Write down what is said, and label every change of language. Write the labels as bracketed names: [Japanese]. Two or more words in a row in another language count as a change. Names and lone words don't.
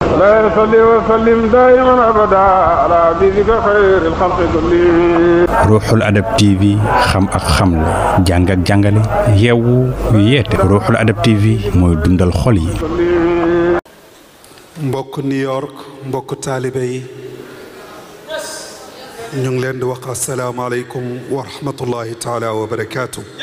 [Arabic] لا يصلي وسلم دائما أبدا على حبيبك خير الخلق كلهم. [Wolof] Ruuxul Adab TV xam ak xamle jàng ak jàngale yeewu yeete Ruuxul Adab TV mooy dundal xol yi. mbokk New York mbokk taalibe yi ñu ngi leen di wax [Arabic] السلام عليكم ورحمة الله تعالى وبركاته.